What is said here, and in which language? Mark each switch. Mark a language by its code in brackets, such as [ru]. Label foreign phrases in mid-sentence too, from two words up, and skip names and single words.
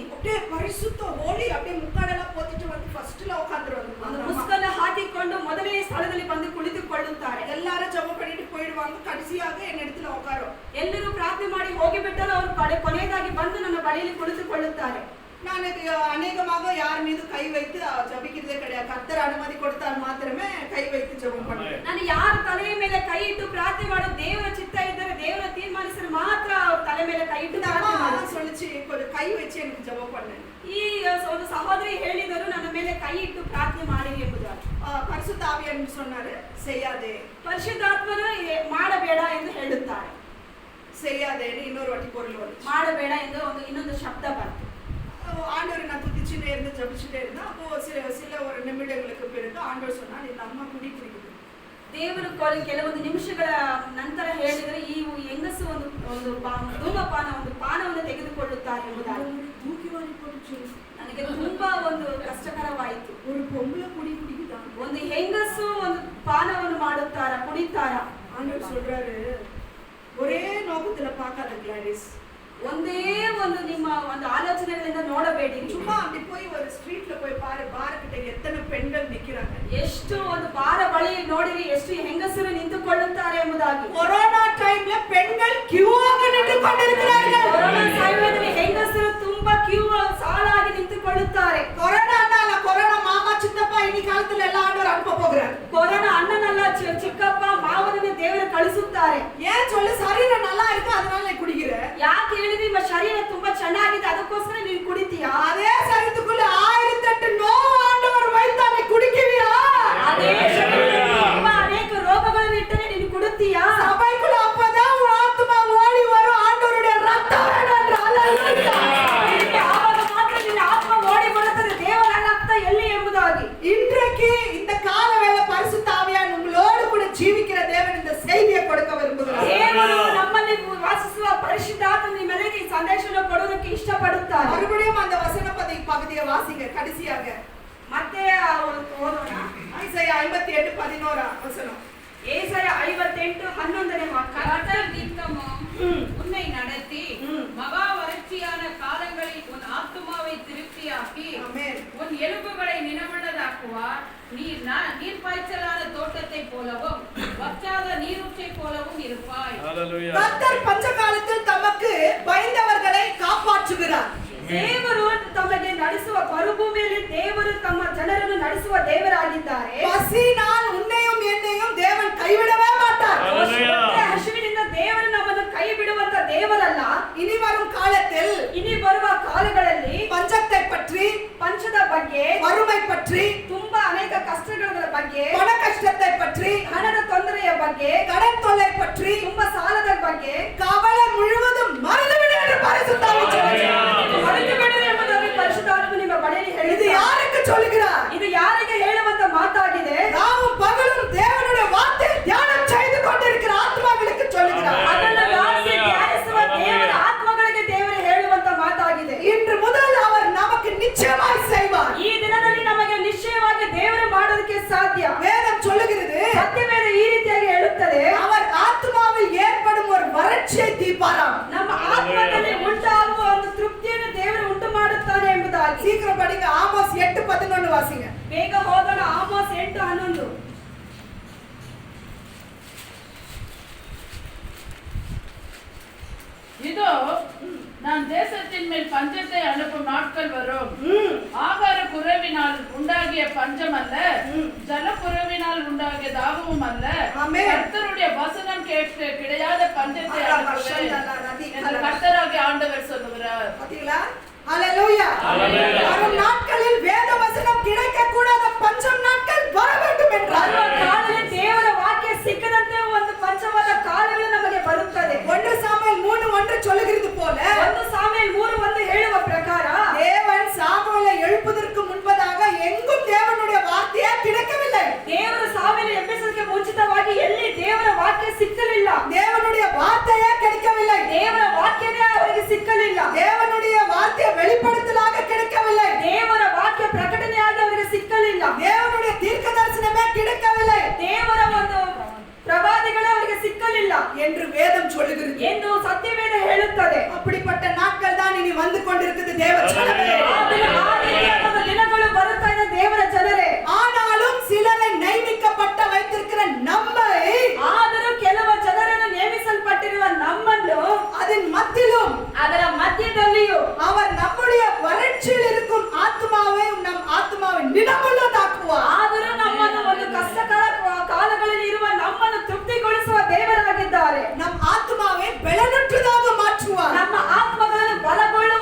[ta] அப்படியே பரிசுத்த ஹோலி அப்படியே முக்காடெல்லாம் போத்திட்டு வந்து ஃபர்ஸ்ட்ல உட்கார்ந்துருவாங்க. [kn] ಒಂದು ಮುಸ್ಕನ್ನ ಹಾಕಿಕೊಂಡು ಮೊದಲನೇ ಸ್ಥಳದಲ್ಲಿ ಬಂದು ಕುಳಿತುಕೊಳ್ಳುತ್ತಾರೆ. [ta] எல்லாரும் ஜெபம் பண்ணிட்டு போயிடுவாங்க, கடைசியாக என் இடத்துல உட்காரும். [kn] ಎಲ್ಲರೂ ಪ್ರಾರ್ಥನೆ ಮಾಡಿ ಹೋಗಿಬಿಟ್ಟರು, ಅವರು ಕೊನೆಯದಾಗಿ ಬಂದು ನನ್ನ ಬಳಿಯಲ್ಲಿ ಕುಳಿತುಕೊಳ್ಳುತ್ತಾರೆ. [ta] நான் அநேகமாக யார் மீது கை வைத்து ஜபிக்கிறதே கிடையாது, கர்த்தர் அனுமதி கொடுத்தால் மாத்திரமே கை வைத்து ஜெபம் பண்ணுவேன். [kn] ನಾನು ಯಾರ ತಲೆಯ ಮೇಲೆ ಕೈ ಇಟ್ಟು ಪ್ರಾರ್ಥನೆ ಮಾಡೋ ದೇವರ ಚಿತ್ತ ಇದ್ದರೆ ದೇವರ ತೀರ್ಮಾನಿಸಿದ್ರೆ ಮಾತ್ರ ಅವ್ರ ತಲೆ ಮೇಲೆ ಕೈ ಇಟ್ಟು ಪ್ರಾರ್ಥನೆ ಮಾಡುತ್ತೇನೆ. [ta] சொல்லிச்சு கொஞ்சம் கை வச்சு எனக்கு ஜெபம் பண்ணு. [kn] ಈ ಒಂದು ಸಹೋದರಿ ಹೇಳಿದರು ನನ್ನ ಮೇಲೆ ಕೈ ಇಟ್ಟು ಪ್ರಾರ್ಥನೆ ಮಾಡಿರಿ ಎಂಬುದಾಗಿ. [ta] பரிசுத்த ஆவியானவர் சொன்னாரு செய்யாதே. [kn] ಪರಿಶುದ್ಧಾತ್ಮನು ಮಾಡಬೇಡ ಎಂದು ಹೇಳುತ್ತಾರೆ. [ta] செய்யாதேன்னு இன்னொரு வாட்டி பொருள் வந்துச்சு. [kn] ಮಾಡಬೇಡ ಎಂದು ಇನ್ನೊಂದು ಶಬ್ದ ಬಂತು. [ta] ஆண்டவரை நான் துதிச்சுட்டே இருந்து ஜபிச்சுட்டே இருந்தேன். அப்போ சில ஒரு நிமிடங்களுக்கு பிறகு ஆண்டவர் சொன்னார், இந்த அம்மா குடிக்குது. [kn] ದೇವರು ಕೆಲವೊಂದು ನಿಮಿಷಗಳ ನಂತರ ಹೇಳಿದರೆ ಈ ಹೆಂಗಸು ಒಂದು ಧೂಮಪಾನ ಒಂದು ಪಾನವನ್ನು ತೆಗೆದುಕೊಳ್ಳುತ್ತಾರೆ ಎಂಬುದಾಗಿ. ನನಗೆ ತುಂಬಾ ಒಂದು ಕಷ್ಟಕರವಾಯಿತು. [ta] ஒரு பொம்பளை குடிக்குதா? [kn] ಒಂದು ಹೆಂಗಸು ಒಂದು ಪಾನವನ್ನು ಮಾಡುತ್ತಾರ, ಕುಡಿತಾರ. [ta] ஆண்டவர் சொல்றாரு, ஒரே நோக்கத்துல பார்க்காத கிளாரிஸ், [kn] ಒಂದೇ ಒಂದು ನಿಮ್ಮ ಒಂದು ಆಲೋಚನೆಗಳಿಂದ ನೋಡಬೇಡಿ. [ta] சும்மா அப்படி போய் ஒரு ஸ்ட்ரீட்ல போய் பாரு, பார் கிட்ட எத்தனை பெண்கள் நிக்கிறாங்க. [kn] ಎಷ್ಟು ಒಂದು ಬಾರ ಬಳಿ ನೋಡಿರಿ ಎಷ್ಟು ಹೆಂಗಸರು ನಿಂತುಕೊಳ್ಳುತ್ತಾರೆ ಎಂಬುದಾಗಿ. [ta] கொரோனா டைம்ல பெண்கள் கியூவாக நின்று கொண்டிருக்கிறார்கள். [kn] ಕೊರೋನಾ ಸಮಯದಲ್ಲಿ ಹೆಂಗಸರು ತುಂಬಾ ಕ್ಯೂ ಸಾಲಾಗಿ ನಿಂತುಕೊಳ್ಳುತ್ತಾರೆ. [ta] கொரோனா அண்ணா, கொரோனா மாமா சித்தப்பா இனி காலத்துல எல்லாம் ஆண்டவர் அனுப்ப போகிறார். [kn] ಕೊರೋನಾ ಅಣ್ಣನಲ್ಲ, ಚಿಕ್ಕಪ್ಪ ಮಾವನನ್ನು ದೇವರು ಕಳಿಸುತ್ತಾರೆ. [ta] ஏன் சொல்லு, சரீரம் நல்லா இருக்கு அதனால நீ குடிக்கிற. [kn] ಯಾಕೆ ಹೇಳಿದ್ರೆ ನಿಮ್ಮ ಶರೀರ ತುಂಬಾ ಚೆನ್ನಾಗಿದೆ ಅದಕ್ಕೋಸ್ಕರ ನೀನು ಕುಡಿತೀಯಾ? [ta] அதே சரீரத்துக்குள்ள 1008 நோவு ஆண்டவர் வைத்தா நீ குடிக்குவியா? [kn] ಅದೇ ಶರೀರದಲ್ಲಿ ತುಂಬಾ ಅನೇಕ ರೋಗಗಳನ್ನು ಇಟ್ಟರೆ ನೀನು ಕುಡಿತೀಯಾ? [ta] சபைக்குள்ள அப்பதான் உன் ஆத்துமா ஓடி வரும், ஆண்டவருடைய ரத்தம் வேணும். ஹalleluya. [kn] ಆವಾಗ ಮಾತ್ರ ನಿನ್ನ ಆತ್ಮ ಓಡಿ ಬರುತ್ತದೆ ದೇವರ ರಕ್ತ ಎಲ್ಲಿ ಎಂಬುದಾಗಿ. [ta] இன்றைக்கு இந்த காலவேளை பரிசுத்த ஆவியானவர் உங்களோடு கூட ஜீவிக்கிற தேவன் இந்த செய்தியை கொடுக்க விரும்புகிறார். [kn] ದೇವರು ನಮ್ಮಲ್ಲಿ ವಾಸಿಸುವ ಪರಿಶುದ್ಧಾತ್ಮ ನಿಮ್ಮೆಲ್ಲರಿಗೆ ಈ ಸಂದೇಶವನ್ನು ಕೊಡೋದಕ್ಕೆ ಇಷ್ಟಪಡುತ್ತಾರೆ. [ta] மறுபடியும் அந்த வசன பகுதியை வாசிங்க கடைசியாக. [kn] ಮತ್ತೆ ಓದೋಣ. [ta] ஐசாயா 58:11 வசனம். ஏசாயா 58:11 வாக்கியம். கர்த்தர் நித்தமும் உன்னை நடத்தி மகா வறட்சியான காலங்களில் உன் ஆத்துமாவை திருப்தியாக்கி ஆமென். உன் எலும்புகளை நினமுள்ளதாக்குவார். நீர் பாய்ச்சலான தோட்டத்தை போலவும் வற்றாத நீரூற்றை போலவும் இருப்பாய். கர்த்தர் பஞ்ச காலத்தில் தமக்கு பயந்தவர்களை காப்பாற்றுகிறார். [kn] ದೇವರು ತಮಗೆ ನಡೆಸುವ ಮರುಭೂಮಿಯಲ್ಲಿ ದೇವರು ತಮ್ಮ ಜನರನ್ನು ನಡೆಸುವ ದೇವರಾಗಿದ್ದಾರೆ. [ta] பசினால் உன்னையும் என்னையும் தேவன் கைவிடவே மாட்டார். [kn] ಹಸಿವಿನಿಂದ ದೇವರು ನಮ್ಮನ್ನು ಕೈ ಬಿಡುವಂತ ದೇವರಲ್ಲ. [ta] இனி வரும் காலத்தில், [kn] ಇನಿ ಬರುವ ಕಾಲಗಳಲ್ಲಿ [ta] பஞ்சத்தை பற்றி, [kn] ಪಂಚದ ಬಗ್ಗೆ, [ta] வறுமை பற்றி, [kn] ತುಂಬಾ ಅನೇಕ ಕಷ್ಟಗಳ ಬಗ್ಗೆ, [ta] பண கஷ்டத்தை பற்றி, [kn] ಹಣದ ತೊಂದರೆಯ ಬಗ್ಗೆ, [ta] கடன் தொல்லை பற்றி, [kn] ತುಂಬಾ ಸಾಲದ ಬಗ್ಗೆ [ta] கவலை முழுவதும் மறந்துவிடு என்று பரிசுத்த ஆவி சொல்கிறார். [kn] ಮರೆತು ಬಿಡು ಎಂಬುದಾಗಿ ಪರಿಶುದ್ಧಾತ್ಮ ನಿಮ್ಮ ಬಳಿಯಲ್ಲಿ [ta] இது [kn] ಹೇಳಿದ್ದಾರೆ. [ta] யாருக்கு சொல்கிறார்? [kn] ಇದು ಯಾರಿಗೆ ಹೇಳುವಂತ ಮಾತಾಗಿದೆ? [ta] நாமும் பகலும் தேவனுடைய வார்த்தை தியானம் செய்து கொண்டிருக்கிற ஆத்மாக்களுக்கு சொல்கிறார். [kn] ಅದನ್ನು ದಾಸಿ ಧ್ಯಾನಿಸುವ ದೇವರ ಆತ್ಮಗಳಿಗೆ ದೇವರು ಹೇಳುವಂತ ಮಾತಾಗಿದೆ. [ta] இன்று முதல் அவர் நமக்கு நிச்சயமாய் செய்வார். [kn] ಈ ದಿನದಲ್ಲಿ ನಮಗೆ ನಿಶ್ಚಯವಾಗಿ ದೇವರು ಮಾಡೋದಕ್ಕೆ ಸಾಧ್ಯ. [ta] வேதம் சொல்லுகிறது, [kn] ಸತ್ಯವೇದ ಈ ರೀತಿಯಾಗಿ ಹೇಳುತ್ತದೆ, [ta] அவர் ஆத்மாவில் ஏற்படும் ஒரு வறட்சியை தீர்ப்பாராம். [kn] ನಮ್ಮ ಆತ್ಮದಲ್ಲಿ ಉಂಟಾಗುವ ಒಂದು ತೃಪ್ತಿಯನ್ನು ದೇವರು ಉಂಟು ಮಾಡುತ್ತಾನೆ ಎಂಬುದಾಗಿ. [ta] சீக்கிரம் படிங்க, ஆமோஸ் 8:11 வாசிங்க. [kn] ಬೇಗ ಹೋಗೋಣ. ಆಮೋಸ್ 8:11. [ta] இதோ நான் தேசத்தின் மேல் பஞ்சத்தை அனுப்பும் நாட்கள் வரும். ஆகார குறைவினால் உண்டாகிய பஞ்சம் அல்ல, ஜல குறைவினால் உண்டாகிய தாகமும் அல்ல. ஆமென். கர்த்தருடைய வசனம் கேட்க கிடையாத பஞ்சத்தை அனுப்புவேன் என்று கர்த்தராகிய ஆண்டவர் சொல்லுகிறார். பாத்தீங்களா? ஹalleluya. வரும் நாட்களில் வேத வசனம் கிடைக்க கூடாத பஞ்சம் நாட்கள் வர வேண்டும் என்றார். [kn] ಕಾಲದಲ್ಲಿ ದೇವರ ವಾಕ್ಯ ಸಿಕ್ಕದಂತೆ ಒಂದು ಪಂಚವಾದ ಕಾಲಗಳು ನಮಗೆ ಬರುತ್ತದೆ. [ta] 1 சாமுவேல் 3:1 சொல்லுகிறது போல, [kn] 1 ಸಾಮುವೇಲ್ 3:1 ಹೇಳುವ ಪ್ರಕಾರ [ta] தேவன் சாமுவேலை எழுப்புவதற்கு முன்பதாக எங்கும் தேவனுடைய வார்த்தையே கிடைக்கவில்லை. [kn] ದೇವರ ಸಾಮುವೇಲ್ ಎಬ್ಬಿಸೋದಕ್ಕೆ ಮುಂಚಿತವಾಗಿ ಎಲ್ಲಿ ದೇವರ ವಾಕ್ಯ ಸಿಕ್ಕಲಿಲ್ಲ. [ta] தேவனுடைய வார்த்தையே கிடைக்கவில்லை. [kn] ದೇವರ ವಾಕ್ಯನೇ ಅವರಿಗೆ ಸಿಕ್ಕಲಿಲ್ಲ. [ta] தேவனுடைய வார்த்தை வெளிப்படுத்தலாக கிடைக்கவில்லை. [kn] ದೇವರ ವಾಕ್ಯ ಪ್ರಕಟಣೆಯಾಗಿ ಅವರಿಗೆ ಸಿಕ್ಕಲಿಲ್ಲ. [ta] தேவனுடைய தீர்க்க தரிசனமே கிடைக்கவில்லை [kn] ದೇವರ ಒಂದು ಪ್ರವಾದಿಗಳೇ ಅವರಿಗೆ ಸಿಕ್ಕಲಿಲ್ಲ [ta] என்று வேதம் சொல்லுகிறது. [kn] ಎಂದು ಸತ್ಯವೇದ ಹೇಳುತ್ತದೆ. [ta] அப்படிப்பட்ட நாட்கள் தான் இனி வந்து கொண்டிருக்கிறது தேவ ஜனமே. [kn] ಆ ದಿನಗಳು ಬರುತ್ತಾ ಇದೆ ದೇವರ ಜನರೇ. [ta] ஆனாலும் சிலரை நியமிக்கப்பட்ட வைத்திருக்கிற நம்மை, [kn] ಆದರೂ ಕೆಲವು ಜನರನ್ನು ನೇಮಿಸಲ್ಪಟ್ಟಿರುವ ನಮ್ಮನ್ನು [ta] அதன் மத்தியிலும் [kn] ಅದರ ಮಧ್ಯದಲ್ಲಿಯೂ [ta] அவர் நம்முடைய வறட்சியில் இருக்கும் ஆத்மாவை, நம் ஆத்மாவை நினமுள்ளதாக்குவார். [kn] ಆದರೂ ನಮ್ಮನ್ನು ಒಂದು ಕಷ್ಟಕರ ಕಾಲಗಳಲ್ಲಿ ಇರುವ ನಮ್ಮನ್ನು ತೃಪ್ತಿಗೊಳಿಸುವ ದೇವರಾಗಿದ್ದಾರೆ. [ta] நம் ஆத்மாவை பலனற்றதாக மாற்றுவார். [kn] ನಮ್ಮ ಆತ್ಮಗಳನ್ನು ಬಲಗೊಳಿಸುವ